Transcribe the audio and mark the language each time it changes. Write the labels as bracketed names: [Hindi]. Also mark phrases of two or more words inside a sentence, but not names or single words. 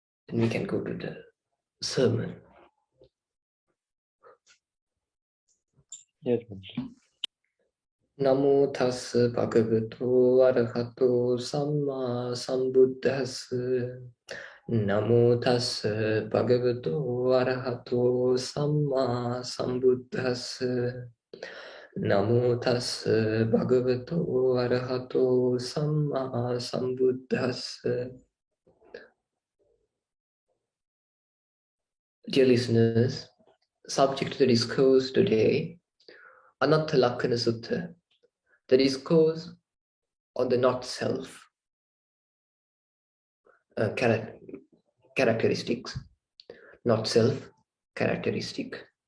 [English] And we can go to the sermon. Yes. [Pali] Namo tassa bhagavato arahato samma sambuddhassa. Namo tassa bhagavato arahato samma sambuddhassa. Namo tassa bhagavato arahato samma sambuddhassa. [English] Dear listeners, subject to the discourse today, Anattalakkhana Sutta, the discourse on the not-self characteristics, not-self characteristic.